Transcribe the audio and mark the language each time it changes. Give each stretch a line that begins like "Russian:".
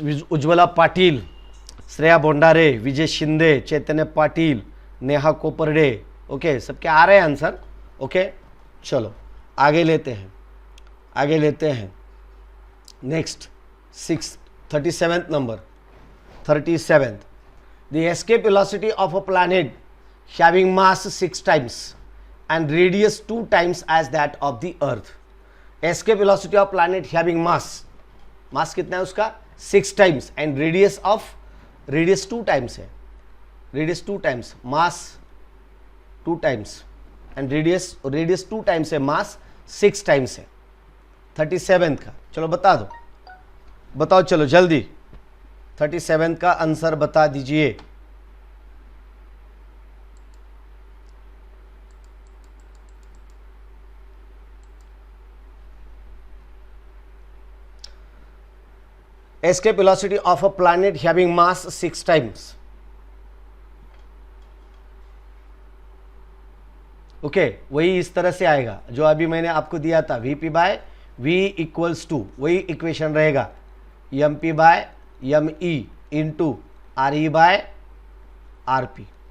Hindi: उज्ज्वला पाटिल, श्रेया बोंडारे, विजय शिंदे, चैतन्य Patil, Neha Koparde, okay, सबके आ रहे हैं आंसर। ओके चलो आगे लेते हैं, आगे लेते हैं। Next 37th number.
English: 37th, the escape velocity of a planet having mass 6 times and radius 2 times as that of the earth. Escape velocity of planet having mass
Hindi: कितना है उसका?
English: 6 times and radius 2 times है, radius 2 times, mass 2 times and radius 2 times है, mass 6 times है।
Hindi: 37th का चलो बता दो, बताओ चलो जल्दी। 37th का आंसर बता दीजिए।
English: Escape velocity of a planet having mass 6 times.
Hindi: Okay वही इस तरह से आएगा जो अभी मैंने आपको दिया था। VP/V इक्वल्स टू वही इक्वेशन रहेगा MP/ME इंटू RE/RP।